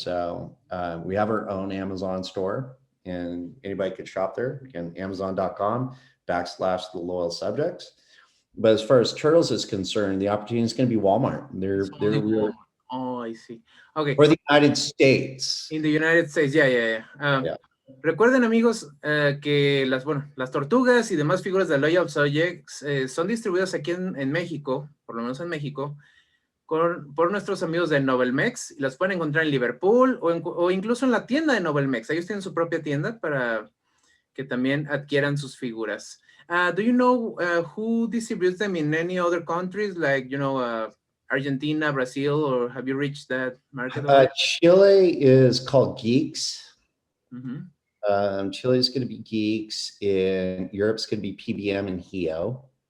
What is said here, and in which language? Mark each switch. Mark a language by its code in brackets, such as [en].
[en] So we have our own Amazon store, and anybody could shop there. Again, amazon.com/the loyal subjects. But as far as Turtles is concerned, the opportunity is going to be Walmart. They're Walmart. Oh, I see. Okay. Or the United States. In the United States, yeah. [es] Recuerden, amigos, que las tortugas y demás figuras de Loyal Subjects son distribuidas aquí en México, por lo menos en México, por nuestros amigos de Novelmex. Las pueden encontrar en Liverpool o incluso en la tienda de Novelmex. Ellos tienen su propia tienda para que también adquieran sus figuras. [en] Do you know who distributes them in any other countries, like, Argentina, Brazil, or have you reached that market? Chile is called Geeks. Mm-hmm. Chile is going to be Geeks. In Europe's going to be PBM and Heo.